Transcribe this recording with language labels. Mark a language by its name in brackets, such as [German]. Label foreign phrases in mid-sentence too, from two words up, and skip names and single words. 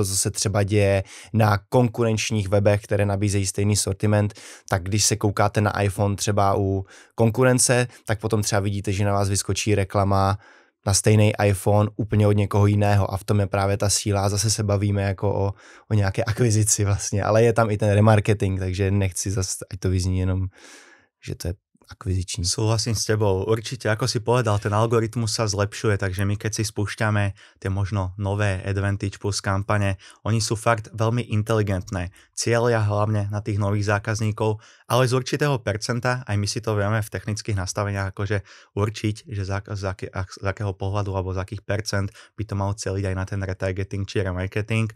[Czech] co se třeba děje na konkurenčních webech, které nabízejí stejný sortiment, tak když se koukáte na iPhone třeba u konkurence, tak potom třeba vidíte, že na vás vyskočí reklama na stejný iPhone úplně od někoho jiného a v tom je právě ta síla a zase se bavíme jako o nějaké akvizici vlastně, ale je tam i ten remarketing, takže nechci zase, ať to vyzní jenom, že to je akviziční. [Slovak] Súhlasím s tebou. Určite, ako si povedal, ten algoritmus sa zlepšuje, takže my keď si spúšťame tie možno nové Advantage Plus kampane, oni sú fakt veľmi inteligentné. Cieľia hlavne na tých nových zákazníkov, ale z určitého percenta, aj my si to vieme v technických nastaveniach akože určiť, že z akého pohľadu alebo z akých percent by to malo cieliť aj na ten retargeting či remarketing.